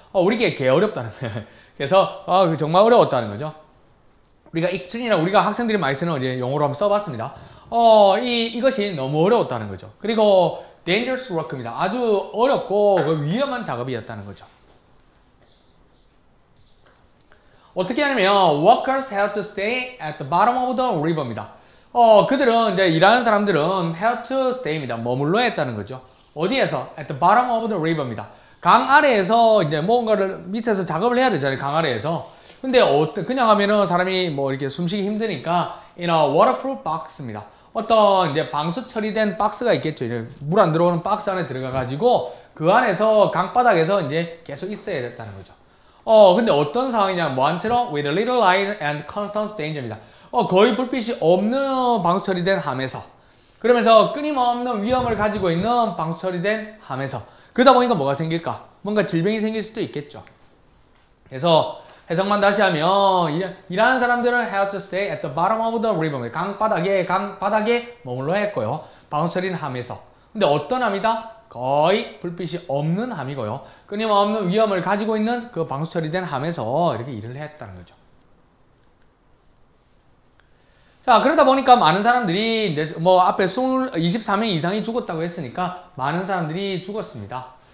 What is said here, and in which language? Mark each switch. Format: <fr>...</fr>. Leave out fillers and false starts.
<ko>우리에게 개 어렵다는 거예요. 그래서 정말 어려웠다는 거죠. 우리가 extreme이나 우리가 학생들이 많이 쓰는 이제 용어로 한번 써봤습니다. 이것이 너무 어려웠다는 거죠. 그리고</ko> <en>dangerous work</en> <ko>입니다. 아주 어렵고 위험한 작업이었다는 거죠. 어떻게 하냐면</ko> <en>workers had to stay at the bottom of the river입니다.</en> <ko>그들은 이제 일하는 사람들은</ko> <en>had to stay</en> <ko>입니다. 머물러야 했다는 거죠. 어디에서?</ko> <en>at the bottom of the river입니다.</en> <ko>강 아래에서 이제 뭔가를 밑에서 작업을 해야 되잖아요. 강 아래에서. 근데 그냥 하면은 사람이 뭐 이렇게 숨쉬기 힘드니까</ko> <en>in a waterproof box</en> <ko>입니다. 어떤 이제 방수 처리된 박스가 있겠죠. 물 안 들어오는 박스 안에 들어가 가지고 그 안에서 강바닥에서 이제 계속 있어야 됐다는 거죠. 근데 어떤 상황이냐, 뭐한처럼</ko> <en>with a little light and constant danger</en> <ko>입니다. 거의 불빛이 없는 방수 처리된 함에서, 그러면서 끊임없는 위험을 가지고 있는 방수 처리된 함에서. 그러다 보니까 뭐가 생길까? 뭔가 질병이 생길 수도 있겠죠. 그래서 해석만 다시 하면 일하는 사람들은</ko> <en>had to stay at the bottom of the river.</en> <ko>강 바닥에 머물러야 했고요. 방수 처리된 함에서. 근데 어떤 함이다? 거의 불빛이 없는 함이고요. 끊임없는 위험을 가지고 있는 그 방수 처리된 함에서 이렇게 일을 했다는 거죠. 자, 그러다 보니까 많은 사람들이 이제 뭐 앞에 24명 이상이 죽었다고 했으니까 많은 사람들이 죽었습니다.</ko>